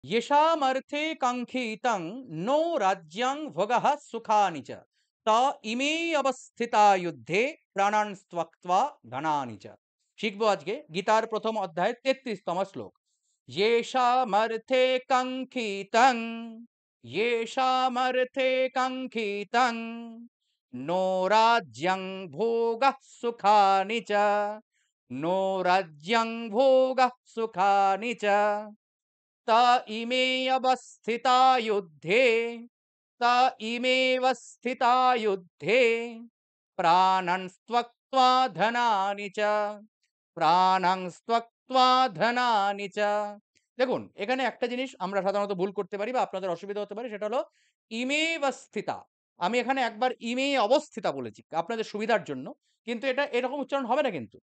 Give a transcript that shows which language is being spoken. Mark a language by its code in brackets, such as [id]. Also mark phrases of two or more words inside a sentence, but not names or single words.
[sa] येषामर्थे काङ्क्षितं नो राज्यं भोगः सुखानि च ता इमे অবস্থিতা যুদ্ধে প্রাণান ত্যক্ত্বা ধনানি চ। [bn] শিখবো আজকে গীতার প্রথম অধ্যায়ের 33তম শ্লোক। [sa] येषामर्थे काङ्क्षितं येषामर्थे काङ्क्षितं नो राज्यं भोगः सुखानि च नो राज्यं भोगः सुखानि च ता इमे अवस्थिता युद्धे ता इमेव स्थिता युद्धे प्राणं त्यक्त्वा धनानि च প্রাণাং ত্যক্ত্বা ধনানি চ। [bn] দেখুন এখানে একটা জিনিস আমরা সাধারণত ভুল করতে পারি বা আপনাদের অসুবিধা হতে পারে, সেটা হলো [sa] ইমেব স্থিতা। [bn] আমি এখানে একবার [sa] ইমে অবস্থিতা [bn] বলেছি আপনাদের সুবিধার জন্য, কিন্তু এটা এরকম উচ্চারণ হবে না কিন্তু।